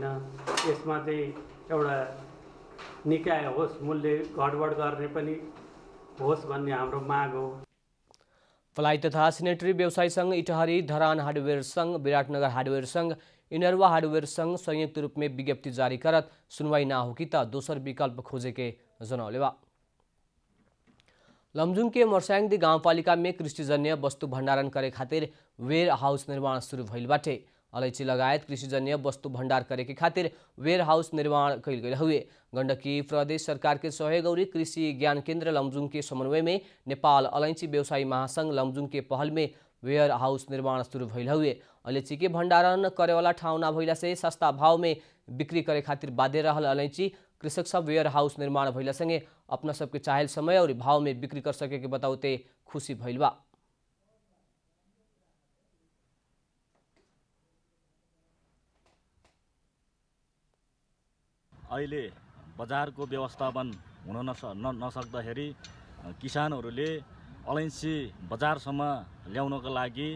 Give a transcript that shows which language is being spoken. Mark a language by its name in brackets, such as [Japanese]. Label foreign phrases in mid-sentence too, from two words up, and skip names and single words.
[Nepali] यसमा चाहिँ एउटा निकाय होस्, मूल्य घटबड गर्ने पनि होस् भन्ने हाम्रो माग हो। [Bhojpuri] प्लाई तथा सेनेटरी व्यवसायी संघ इटहरी, धरान हार्डवेयर संघ, विराटनगर हार्डवेयर संघ, इनरवा हार्डवेयर संघ संयुक्त रूप में विज्ञप्ति जारी करत सुनवाई ना हो कि दोसर विकल्प खोजे के जनौले बा। लमजुङ के मर्स्याङदी गाउँपालिका में कृषिजन्य वस्तु भण्डारण करे खातिर वेयर हाउस निर्माण शुरू भइल बाटे। अलैची लगायत कृषिजन्य वस्तु भण्डार करे के खातिर वेयर हाउस निर्माण कैल गए हुए गण्डकी प्रदेश सरकार के सहयोग और कृषि ज्ञान केन्द्र लमजुङ के समन्वय में नेपाल अलैची व्यवसायी महासंघ लमजुङ के पहल में वेयर हाउस निर्माण शुरू भइल हुए। अलैची के भण्डारण करे वाला ठाउँ ना भइला से सस्ता भाव में बिक्री करे खातिर बाध्य रहल अलैची कृषक सब वेयर हाउस निर्माण भइला संगे अपना सबके चाहेल समय और भाव में बिक्री कर सके के बताउते खुशी भइल बा। [Nepali] अहिले बजारको व्यवस्थापन हुन नसक्दाखेरि किसानहरूले अलैँची बजारसम्म ल्याउनको लागि